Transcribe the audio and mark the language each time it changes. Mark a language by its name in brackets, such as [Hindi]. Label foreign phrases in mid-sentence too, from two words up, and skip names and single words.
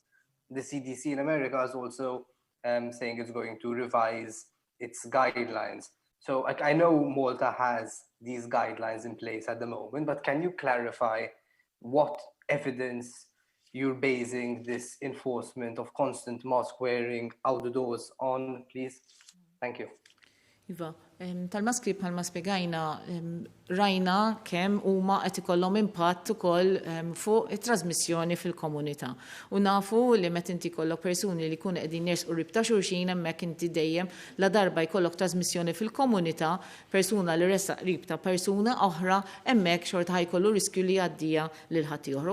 [English] The CDC in America is also saying it's going to revise its guidelines. So I know Malta has these guidelines in place at the moment, but can you clarify what evidence you're basing this enforcement of constant mask wearing outdoors on, please? Thank you. [Maltese] Iva, tal-maskri bħalma spiegajna rajna kemm huma qed ikollhom impatt ukoll fuq it-trasmissjoni fil-komunità. U nafu li meta inti kollok persuni li jkunu qegħdin jersqu qrib ta' xulxin hemmhekk inti dejjem la darba jkollok trasmissjoni fil-komunità, persuna li ressaq qrib ta' persuna oħra hemmhekk xorta ħajkollu riskju li jgħaddija lil ħadd ieħor.